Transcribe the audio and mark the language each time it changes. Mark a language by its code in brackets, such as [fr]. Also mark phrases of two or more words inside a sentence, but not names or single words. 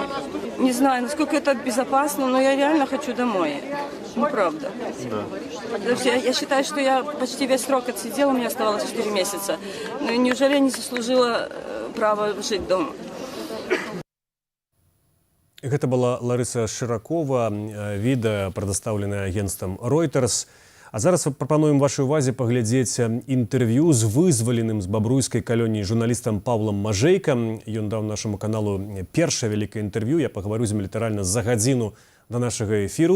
[ru] Не знаю, насколько это безопасно, но я реально хочу домой. Правда. Да. Я считаю, что я почти весь срок отсидела, мне оставалось 4 месяца. Но неужели я не заслужила право жить дома? [be] Гэта была Ларыса Шыракова, відэа, прадастаўленае агенцтвам Reuters. А зараз прапануем вашай увазе паглядзець інтэрв'ю з вызваленым з бабруйскай калоніі журналістам Павлам Мажэйкам. Ён даў нашаму каналу першае вялікае інтэрв'ю. Я пагаварю з ім літаральна за гадзіну да нашага эфіру.